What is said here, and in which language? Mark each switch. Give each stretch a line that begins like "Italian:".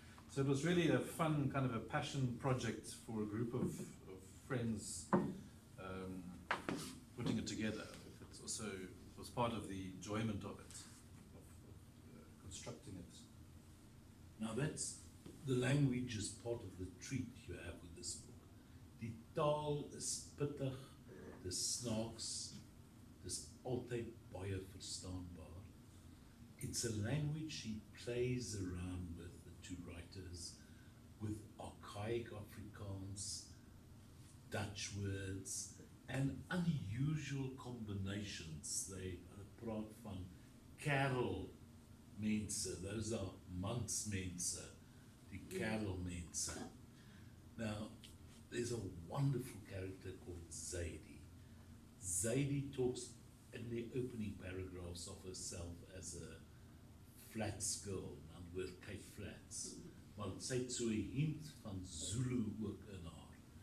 English: So it was really a fun kind of a passion project for a group of friends putting it together. It was part of the enjoyment of it, of constructing it. Now that's the language is part of the treat you have with this book.
Afrikaans: Die taal is pittig, dis snaaks, dis altyd baie verstaanbaar.
English: It's a language he plays around with, the two writers, with archaic Afrikaans, Dutch words, and unusual combinations.
Afrikaans: They praat van kerelmense,
English: those are
Afrikaans: mansmense, die kerelmense.
English: Now, there's a wonderful character called Zaidi. Zaidi talks in the opening paragraphs of herself as a flats girl, Antwoord Cape Flats.
Afrikaans: Want sy het so 'n hint van Zulu ook in haar.